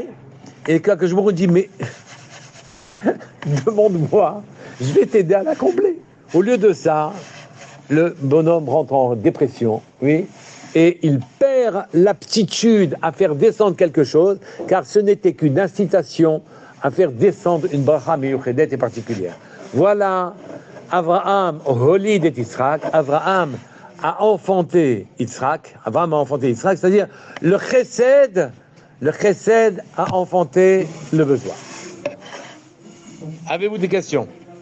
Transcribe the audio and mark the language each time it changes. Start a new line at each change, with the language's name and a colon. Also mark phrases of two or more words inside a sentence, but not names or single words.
French: Et que je vous dis, mais demande-moi, je vais t'aider à la combler. Au lieu de ça, le bonhomme rentre en dépression, oui, et il perd l'aptitude à faire descendre quelque chose, car ce n'était qu'une incitation à faire descendre une
Hebrew: ברכה מיוחדת
French: et particulière. Voilà,
Hebrew: אברהם הוליד את יצחק.
French: Avraham a enfanté Yitzhak. Avraham a enfanté Yitzhak, c'est-à-dire le chesed a enfanté le besoin. Avez-vous des questions ?